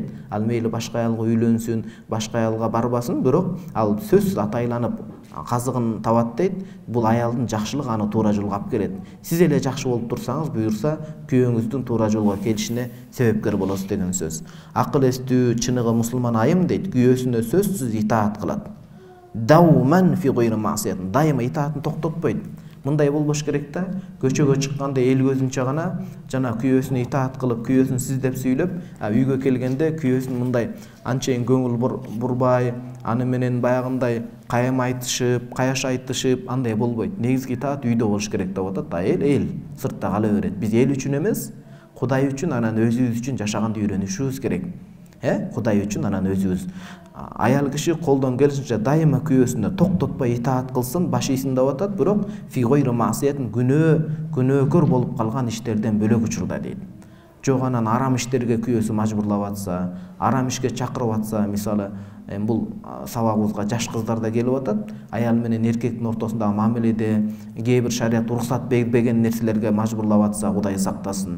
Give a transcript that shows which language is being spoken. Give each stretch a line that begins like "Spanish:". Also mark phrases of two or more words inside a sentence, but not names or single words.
Kyrgyz: Ал мейли башка аялга үйлөнсүн, башка аялга барбасын, бирок ал сөзсүз атайланып казыгын табат дейт. Бул аялдын жакшылыгы аны туура жолго алып келет. Сиз эле жакшы болуп турсаңыз, буюрса күйөөңүздүн туура жолго келишине себепкер болосуз деген сөз. Акыл эстүү, чыныгы мусулман айым дейт, күйөөсүнө сөзсүз итаат кылат.
Arabic: دائما في غير معصية.
Kyrgyz: Дайыма итаатын токтотпойт. Мындай болбош керек да, көчөгө чыкканда эл көзүнчө гана жана күйөөсүнө итаат кылып, күйөөсүн сиздеп сүйлөп, үйгө келгенде күйөөсүн мындай анчейин көңүл бурбай, аны менен баягындай кайым айтышып, каяш айтышып, андай болбойт. Негизги итаат үйдө болуш керек деп атат. Эл сыртта кала берет. Биз эл үчүн эмес, Кудай үчүн, анан өзүбүз үчүн жашаганды үйрөнүшүбүз керек. Кудай үчүн, анан өзүбүз. Аял киши колдон келишинче дайыма күйөөсүнө токтотпой итаат кылсын, баш ийсин деп атат, бирок
Arabic: في غير معصية,
Kyrgyz: күнөөкөр болуп калган иштерден бөлөк учурда дейт. Жок анан арам иштерге күйөөсү мажбурлап атса, арам ишке чакырып атса, мисалы, бул сабагыбызга жаш кыздар да келип атат, аял менен эркектин ортосундагы мамиледе кээ бир шарият уруксат бербеген нерселерге мажбурлап атса, Кудай сактасын.